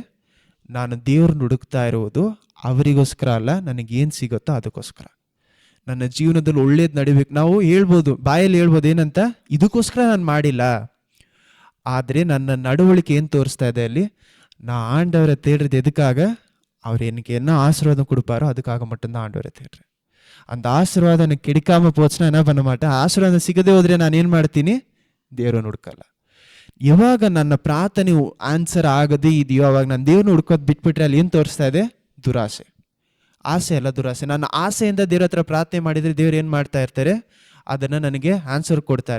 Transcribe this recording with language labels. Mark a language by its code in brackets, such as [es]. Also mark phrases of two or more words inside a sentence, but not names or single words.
[kn] ನಾನು ದೇವ್ರನ್ನ ಹುಡುಕ್ತಾ ಇರುವುದು ಅವರಿಗೋಸ್ಕರ ಅಲ್ಲ, ನನಗೇನು ಸಿಗುತ್ತೋ ಅದಕ್ಕೋಸ್ಕರ. ನನ್ನ ಜೀವನದಲ್ಲಿ ಒಳ್ಳೇದು ನಡಿಬೇಕು. ನಾವು ಹೇಳ್ಬೋದು, ಬಾಯಲ್ಲಿ ಹೇಳ್ಬೋದು ಏನಂತ, ಇದಕ್ಕೋಸ್ಕರ ನಾನು ಮಾಡಿಲ್ಲ. ಆದರೆ ನನ್ನ ನಡವಳಿಕೆ ಏನು ತೋರಿಸ್ತಾ ಇದೆ ಅಲ್ಲಿ? [ta] நா ஆண்டவர தேடுறது எதுக்காக? அவரு எனக்கு என்ன ஆசீர்வாதம் கொடுப்பாரோ அதுக்காக மட்டும்தான் ஆண்டவரை தேடுறேன். அந்த ஆசீர்வாதம் எனக்கு கிடைக்காம போச்சுன்னா என்ன பண்ண மாட்டேன்? [kn] ಆಶೀರ್ವಾದ ಸಿಗದೆ ಹೋದ್ರೆ ನಾನು ಏನು ಮಾಡ್ತೀನಿ? ದೇವ್ರನ್ನ ಹುಡುಕಲ್ಲ. ಯಾವಾಗ ನನ್ನ ಪ್ರಾರ್ಥನೆ ಆನ್ಸರ್ ಆಗದೇ ಇದೆಯೋ ಅವಾಗ ನಾನು ದೇವ್ರನ್ನ ಹುಡುಕೋದು ಬಿಟ್ಬಿಟ್ರೆ ಅಲ್ಲಿ ಏನು ತೋರಿಸ್ತಾ ಇದೆ? ದುರಾಸೆ. ಆಸೆ ಅಲ್ಲ, ದುರಾಸೆ. ನನ್ನ ಆಸೆಯಿಂದ ದೇವ್ರ ಹತ್ರ ಪ್ರಾರ್ಥನೆ ಮಾಡಿದರೆ ದೇವ್ರು ಏನು ಮಾಡ್ತಾ ಇರ್ತಾರೆ? ಅದನ್ನು ನನಗೆ ಆನ್ಸರ್ ಕೊಡ್ತಾರೆ.